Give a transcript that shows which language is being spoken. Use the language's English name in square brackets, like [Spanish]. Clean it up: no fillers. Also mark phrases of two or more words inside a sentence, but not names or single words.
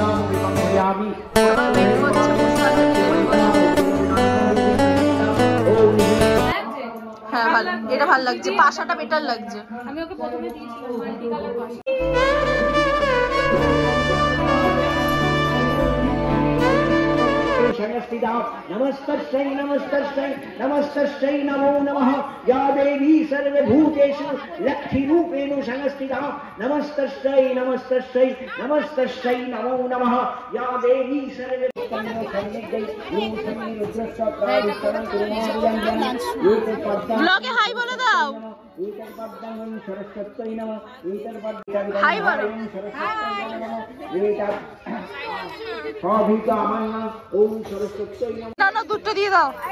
[Bangla] হ্যাঁ ভালো, এটা ভালো লাগছে, পাশাটা বেটার লাগছে। আমি ওকে প্রথমে [Sanskrit] नमस्तस्यै नमस्तस्यै नमस्तस्यै नमो नमः या देवी सर्वभूतेषु लक्ष्मीरूपेण संस्थिता नमस्तस्यै नमस्तस्यै नमस्तस्यै नमो नमः या देवी [Bangla] ব্লগে হাই বলে দাও। হাই বলো। না না, দুটো দিয়ে দাও।